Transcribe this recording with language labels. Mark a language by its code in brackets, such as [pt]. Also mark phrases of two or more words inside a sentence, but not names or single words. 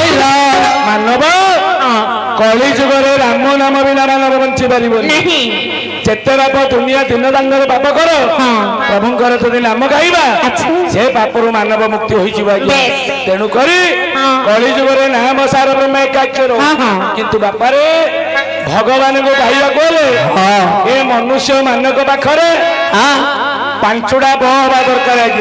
[or] କଳିଜୁଗର ରାମ ନାମ ବିନା ମାନବ ବଞ୍ଚୀ ପାର ନହିଁ ଯେତେ ପାପ ଦୁନିଆ ଦିନ ଦାଙ୍ଗରେ ପାପ କର ପ୍ରଭୁଙ୍କର ଯଦି ନାମ ଗାଇବା ସେ ପାପରୁ ମାନବ ମୁକ୍ତି ହୋଇଯିବ ଆଜ୍ଞା। ତେଣୁ କରି କଳିଯୁଗରେ ନାମ ସାର ବ୍ରହ୍ମ ଏକାକ୍ଷର କିନ୍ତୁ ବାପାରେ ଭଗବାନଙ୍କୁ ପାଇବାକୁ ହେଲେ ଏ ମନୁଷ୍ୟ ମାନଙ୍କ ପାଖରେ ପାଞ୍ଚଟା ଭ ହବା ଦରକାର ଆଜ୍ଞା।